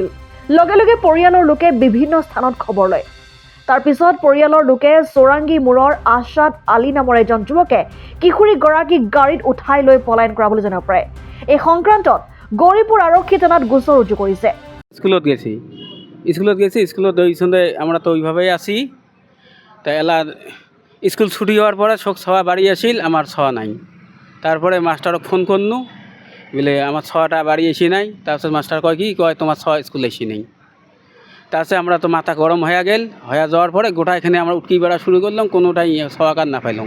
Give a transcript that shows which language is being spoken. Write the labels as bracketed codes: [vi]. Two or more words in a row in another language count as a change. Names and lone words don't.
[as] লগে লগে পৰিয়ালৰ লোকে বিভিন্ন স্থানত খবৰ লয়। তাৰ পিছত পৰিয়ালৰ লোকে চৌৰাংগী মূৰৰ আশাদ আলী নামৰ এজন যুৱকে কিশোৰীগৰাকীক গাড়ীত উঠাই লৈ পলায়ন কৰা বুলি জানিব পাৰে। এই সংক্ৰান্তত গৌৰীপুৰ আৰক্ষী থানাত গোচৰ ৰুজু কৰিছে। [rkt] স্কুলত গেছি স্কুলত ওইখানে আমরা তো ওইভাবেই আছি। তা এলা স্কুল ছুটি হওয়ার পরে শোক ছওয়া বাড়ি আসিল, আমার ছওয়া নাই। তারপরে মাস্টারক ফোন করনু বলে আমার ছওয়াটা বাড়ি এসি নাই। তারপর মাস্টার কয় কি কয় তোমার ছওয়া স্কুল এসি নেই। তারপরে আমরা তো মাথা গরম হয়ে গেল, হয়ে যাওয়ার পরে গোটা এখানে আমরা উটকি বেড়া শুরু করলাম, কোনোটাই ছওয়াকার না পাইলাম।